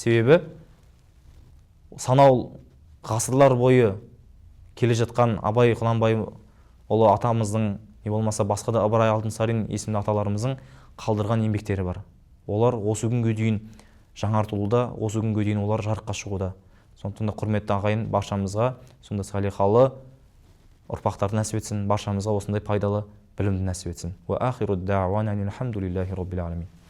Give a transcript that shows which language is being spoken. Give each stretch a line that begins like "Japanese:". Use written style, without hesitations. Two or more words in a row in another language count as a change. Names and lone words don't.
Kazakh: Себебі санау ғасырлар бойы келе жатқан Абай Құнанбай ұлы атамыздың, не болмаса басқа да Ыбырай Алтынсарин есімді аталарымыздың қалдырған еңбектері бар. Олар осы күнге дейін жаңартылуда, осы күнге дейін олар жарыққа шығуда. Сондықтан да құрметті ағайын, баршамызға сонда салиқалы ұрпақтарды нәсіп етсін, баршамызға осындай пайдалы білімді нәсіп етсін.
Arabic: وآخر دعوانا الحمد لله رب العالمين.